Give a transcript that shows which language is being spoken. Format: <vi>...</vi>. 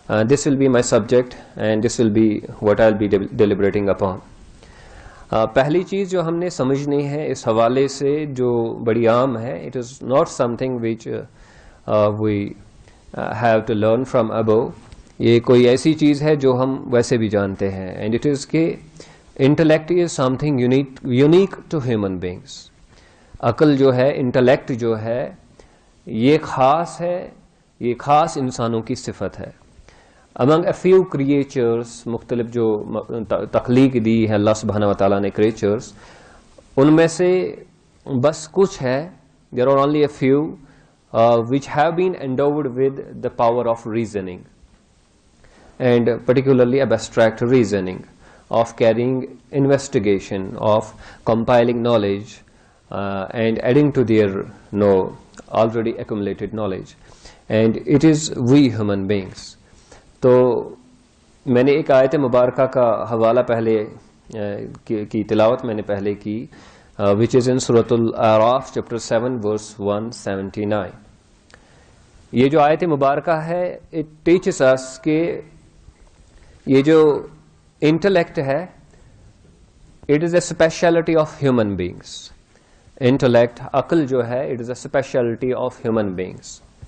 <en>This will be my subject and this will be what I'll be deliberating upon.</en> <ur>پہلی چیز جو ہم نے سمجھنی ہے اس حوالے سے جو بڑی عام ہے،</ur> <en>it is not something which we have to learn from above.</en> <ur>یہ کوئی ایسی چیز ہے جو ہم ویسے بھی جانتے ہیں،</ur> <en>and it is</en> <ur>کہ</ur> <en>intellect is something unique to human beings.</en> <ur>عقل جو ہے، انٹلیکٹ جو ہے، یہ خاص ہے، یہ خاص انسانوں کی صفت ہے.</ur> <en>among a few creatures،</en> <ur>مختلف جو تخلیق دی ہے اللہ سبحانہ وتعالیٰ نے creatures، ان میں سے بس کچھ ہے،</ur> <en>there are only a few which have been endowed with the power of reasoning and particularly abstract reasoning, of carrying investigation, of compiling knowledge and adding to their already accumulated knowledge, and it is we human beings.</en> <ur>تو میں نے ایک آیت مبارکہ کا حوالہ پہلے کی تلاوت میں نے پہلے کی،</ur> <en>which is in</en> <ur>سورۃ الاعراف</ur> <en>chapter 7 verse 179.</en> <ur>یہ جو آیت مبارکہ ہے</ur> <en>it teaches us</en> <ur>کہ یہ جو انٹلیکٹ ہے</ur> <en>it is a speciality of human beings. Intellect,</en> <ur>عقل جو ہے</ur> <en>it is a speciality of human beings.</en>